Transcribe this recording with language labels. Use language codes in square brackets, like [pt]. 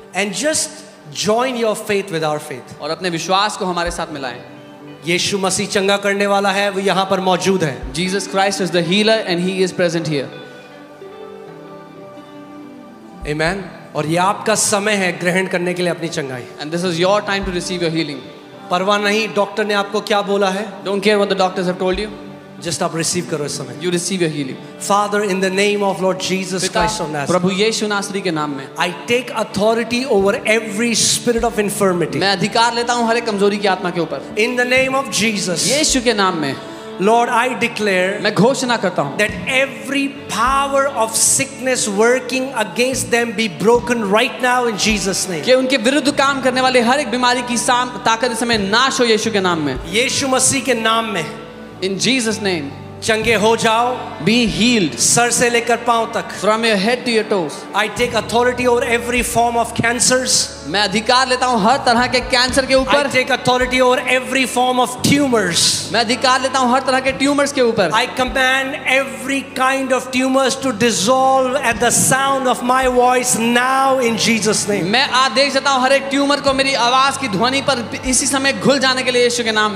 [en] And just join your faith with our faith. [hi] और अपने विश्वास को हमारे साथ मिलाएं. यीशु मसीह चंगा करने वाला है, वो यहाँ पर मौजूद है. [en] Jesus Christ is the healer and he is present here. Amen. [hi] और ये आपका समय है ग्रहण करने के लिए अपनी चंगाई. [en] And this is your time to receive your healing. [hi] परवाह नहीं डॉक्टर ने आपको क्या बोला है, [en] Don't care what the doctors have told you. [hi] Just आप रिसीव करो इस समय. [en] You receive your healing. Father, in the name of Lord Jesus Christ of Nazareth, [hi] प्रभु यीशु नासरी के नाम में [en] I take authority over every spirit of infirmity. [hi] मैं अधिकार लेता हूँ हर एक कमजोरी की आत्मा के ऊपर. [en] In the name of Jesus, [hi] यीशु के नाम में [en] Lord, I declare [hi] मैं घोषणा करता हूँ [en] that every power of sickness working against them be broken right now in Jesus' name. [hi] कि उनके विरुद्ध काम करने वाले हर एक बीमारी की ताकत इस समय नाश हो यीशु के नाम में. यीशु मसीह के नाम में [en] In Jesus' name, [hi] चंगे हो जाओ, [en] be healed [hi] सर से लेकर पांव तक. [en] from your head to your toes. I take authority over every form of cancers. [hi] मैं अधिकार लेता हूँ हर तरह के कैंसर के [en] I [hi] ऊपर. [en] take authority over every form of tumors. [hi] मैं अधिकार लेता हूँ हर तरह के ट्यूमर्स के ऊपर. [en] I command every kind of tumors to dissolve at the sound of my voice now in Jesus' name. [hi] मैं आदेश देता हूँ हर एक ट्यूमर को मेरी आवाज की ध्वनि पर इसी समय घुल जाने के लिए यीशु के नाम